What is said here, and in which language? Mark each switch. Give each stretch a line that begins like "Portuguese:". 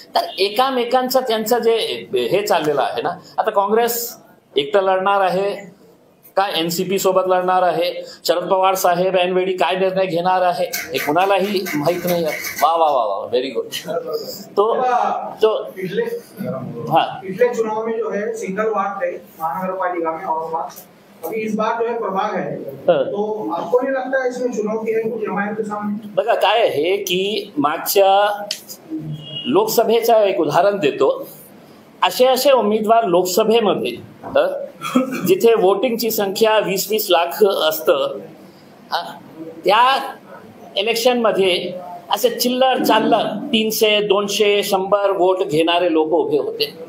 Marathi: तर एकामेकांचं त्यांचं जे हे चाललेलं आहे ना. आता काँग्रेस एकटं लढणार आहे का NCP सोबत लढणार आहे, शरद पवार साहेब ऐनवेळी काय निर्णय घेणार आहे हे कुणालाही माहित नाही. वा वा वा वा, व्हेरी गुड. तो
Hindi: पिछले चुनाव में जो है सिंगल वार्ड है महानगर पालिका में औरंगाबाद, अभी इस बार जो है प्रभाग है, तो आपको नहीं लगता है इसमें चुनौती है कुछ जमायत के सामने?
Marathi: बघा काय आहे की मागच्या लोकसभेचं एक उदाहरण देतो. असे उमेदवार लोकसभेमध्ये जिथे वोटिंगची संख्या 20-20 लाख असतं, त्या इलेक्शनमध्ये असे चिल्लर चाललर 300, 200, 100 वोट घेणारे लोक उभे होते.